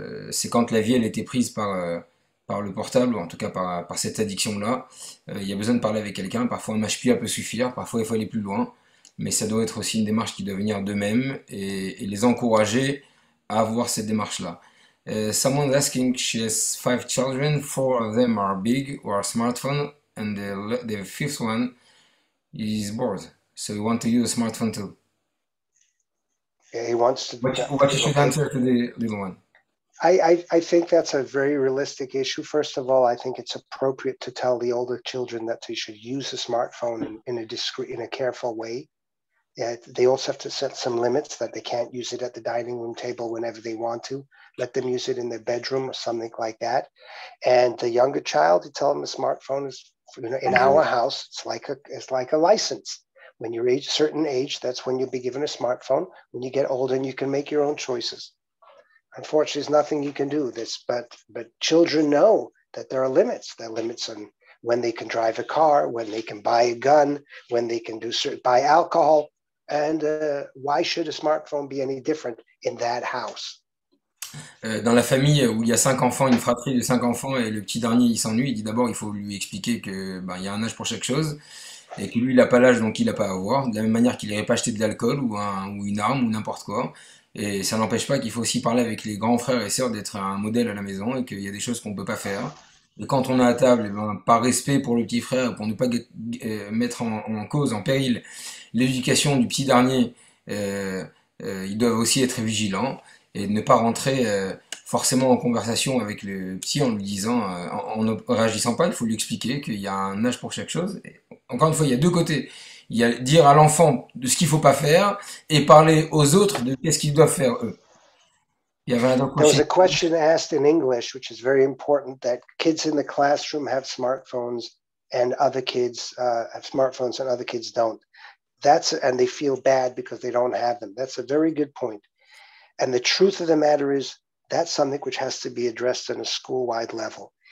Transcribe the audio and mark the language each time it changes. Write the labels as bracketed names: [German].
[French] C'est quand la vie elle était prise par le portable, ou en tout cas par cette addiction-là. Il y a besoin de parler avec quelqu'un. Parfois un mashpia peut suffire, parfois il faut aller plus loin, mais ça doit être aussi une démarche qui doit venir d'eux-mêmes et les encourager à avoir cette démarche-là. [English] Someone asking, she has 5 children, 4 of them are big or smartphone, and the fifth one is bored, so he want to use a smartphone too. Yeah, he wants to. What you should answer to the little one? I think that's a very realistic issue. First of all, I think it's appropriate to tell the older children that they should use a smartphone in a discreet, in a careful way. They also have to set some limits that they can't use it at the dining room table whenever they want to. Let them use it in their bedroom or something like that. And the younger child, you tell them a smartphone is, in our house, it's like a license. When you're a certain age, that's when you'll be given a smartphone. When you get older, and you can make your own choices. Unfortunately, there's nothing you can do this, but children know that there are limits. There are limits on when they can drive a car, when they can buy a gun, when they can buy alcohol. And why should a smartphone be any different in that house? [French] Dans la famille où il y a 5 enfants, une fratrie de 5 enfants, et le petit dernier il s'ennuie, il dit d'abord il faut lui expliquer que il y a un âge pour chaque chose, et que lui il n'a pas l'âge donc il n'a pas à avoir, de la même manière qu'il n'irait pas acheter de l'alcool ou une arme ou n'importe quoi. Et ça n'empêche pas qu'il faut aussi parler avec les grands frères et sœurs d'être un modèle à la maison et qu'il y a des choses qu'on ne peut pas faire. Et quand on est à table, par respect pour le petit frère, pour ne pas mettre en cause, en péril l'éducation du petit dernier, ils doivent aussi être vigilants et ne pas rentrer forcément en conversation avec le petit en lui disant, en ne réagissant pas, il faut lui expliquer qu'il y a un âge pour chaque chose. Et encore une fois, il y a deux côtés. Il y a dire à l'enfant de ce qu'il ne faut pas faire et parler aux autres de qu'est-ce qu'ils doivent faire eux. Il y avait un [English] There was a question asked in English, which is very important, that kids in the classroom have smartphones and other kids have smartphones and other kids don't. And they feel bad because they don't have them. That's a very good point. And the truth of the matter is that's something which has to be addressed on a school-wide level.